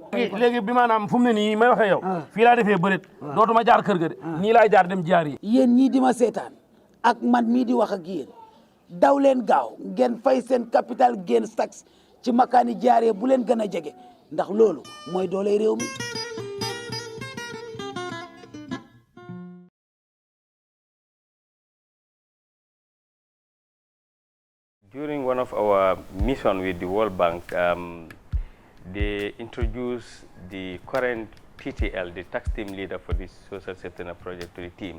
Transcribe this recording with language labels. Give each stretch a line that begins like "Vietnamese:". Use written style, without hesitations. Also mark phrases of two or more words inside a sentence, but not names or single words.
Wolof: léegi bi maanaam fu mu ne nii may waxee yow fii laa defee bërit dootuma jaar kër ga de nii laay jaar dem jaar yi yéen ñii di ma seetaan ak man mii di wax ak yéen daw leen gaaw ngeen fay seen
English: capital gains tax
Wolof: ci makaani jaaree bu leen gën a jege ndax loolu mooy doole réew mi
English: During one of our mission with the World Bank, they introduced the current TTL, the tax team leader for this social safety net project, to the team.